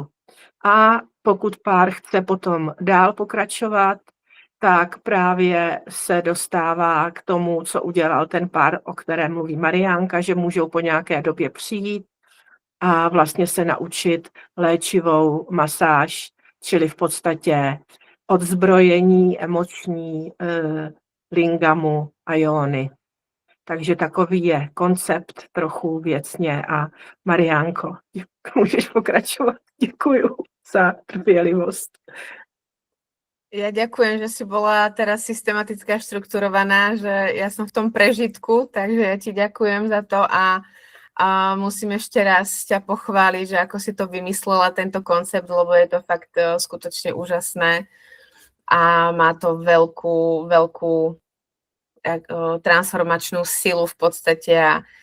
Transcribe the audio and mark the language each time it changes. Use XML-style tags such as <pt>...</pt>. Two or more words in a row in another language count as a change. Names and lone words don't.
<cs>A pokud pár chce potom dál pokračovat, tak právě se dostává k tomu, co udělal ten pár, o kterém mluví Mariánka, že můžou po nějaké době přijít a vlastně se naučit léčivou masáž, čili v podstatě odzbrojení emoční lingamu a jóny. Takže takový je koncept trochu věcně a Mariánko, můžeš pokračovat. Děkuju za trpělivost.</cs> <sk>Ja ďakujem, že si bola teraz systematická, štrukturovaná, že ja som v tom prežitku, takže ja ti ďakujem za to a musím ešte raz ťa pochváliť, že ako si to vymyslela, tento koncept, lebo je to fakt skutočne úžasné a má to veľkú transformačnú silu v podstate a</sk>